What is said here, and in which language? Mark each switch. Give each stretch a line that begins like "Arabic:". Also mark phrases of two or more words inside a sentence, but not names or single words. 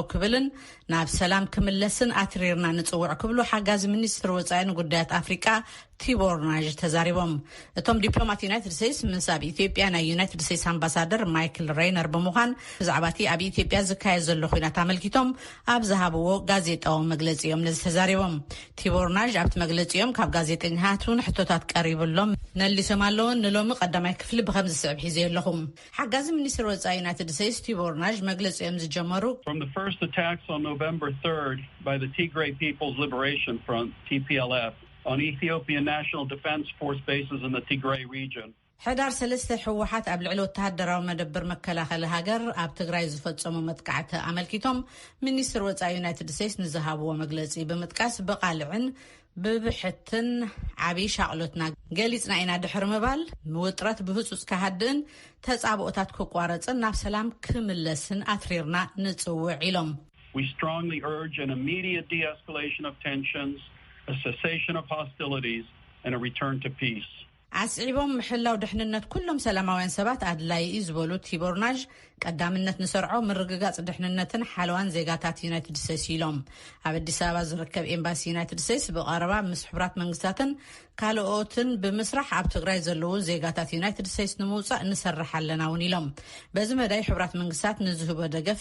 Tigrinya: ክብልን ናብ ሰላም ክምለስን አትሪርና ንጽውዕ ክብሉ ሓጋዚ ሚኒስትር ወጻኢን ጉዳያት አፍሪካ ቲቦር ናጅ ተዛሪቦም እቶም ዲፕሎማት ዩናይትድ ስቴትስ ምስ ኣብ ኢትዮጵያ ናይ ዩናይትድ ስቴትስ አምባሳደር ማይክል ሬይነር በመዃን ብዛዕባቲ ኣብ ኢትዮጵያ ዝካየድ ዘሎ ኩነታት አመልኪቶም ኣብ ዝሃብዎ ጋዜጣዊ መግለጺኦም ነዚ ተዛሪቦም ቲቦር ናጅ ኣብቲ መግለጺኦም ካብ ጋዜጠኛታትን ሕቶታት ቀሪብሎም ነሊሶም ኣለውን ንሎሚ ቀዳማይ ክፍሊ ብከም ዝስዕብ ሒዘ ኣለኹም ሓጋዚ ሚኒስትር ወጻኢ United States Tibor Naj መግለጺኦም ዝጀመሩ
English: From the first attacks on November 3rd by the Tigray People's Liberation Front TPLF on Ethiopian National Defense Force bases in the Tigray region
Tigrinya: ሕዳር 3 ሕወሓት ኣብ ልዕሊ ወተሃደራዊ መደበር መከላኸሊ ሃገር ኣብ ትግራይ ዝፈጸሙ መጥቃዕቲ አመልኪቶም ሚኒስትር ወጻኢ ዩናይትድ ስቴትስ ንዝሃብዎ መግለጺ ብምጥቃስ በቃልዕን ብብሕትን ዓቢ ሻቅሎትና ገሊጽና ኢና ድሕር ምባል ምውጥረት ብህጹጽ ከሃድን ተጻብኦታት ክቋረጽን ናብ ሰላም ክምለስን አትሪርና ንጽውዕ ኢሎም
English: We strongly urge an immediate de-escalation of tensions, a cessation of hostilities and a return to peace.
Tigrinya: ዓስዒቦም ምሕላው ድሕንነት ኩሎም ሰላማውያን ሰባት ኣድላይ እዩ ዝበሉ ቲቦር ናጅ ቀዳምነት ንሰርዖ ምርግጋጽ ድሕንነትን ሓለዋን ዜጋታት ዩናይትድ ስቴትስ ኢሎም ኣብ አዲስ አበባ ዝርከብ ኤምባሲ ዩናይትድ ስቴትስ ብቀረባ ምስ ሕብራት መንግስታትን ካልኦትን ብምስራሕ ኣብ ትግራይ ዘለዉ ዜጋታት ዩናይትድ ስቴትስ ንምውጻእ ንሰርሕ ኣለና ውን ኢሎም በዚ መዳይ ሕብራት መንግስታት ንዝህቦ ደገፍ